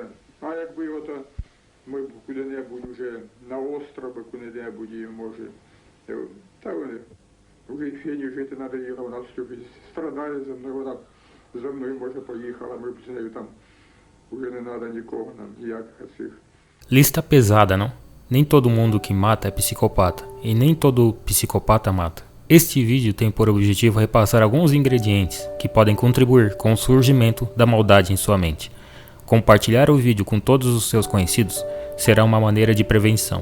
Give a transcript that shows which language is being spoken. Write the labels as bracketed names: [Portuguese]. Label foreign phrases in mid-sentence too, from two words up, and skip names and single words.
[Ukrainian] А якби ми б куди-небудь вже на остров, куди-небудь, і може, та вони, вже і Фені жити надоїло, вона все страдає за мною, вона за мною, може, поїхала, ми б з нею там, вже не треба nikogo нам, ніяких цих. [Portuguese] Lista pesada, não? Nem todo mundo que mata é psicopata, e nem todo psicopata mata. Este vídeo tem por objetivo repassar alguns ingredientes que podem contribuir com o surgimento da maldade em sua mente. Compartilhar o vídeo com todos os seus conhecidos será uma maneira de prevenção.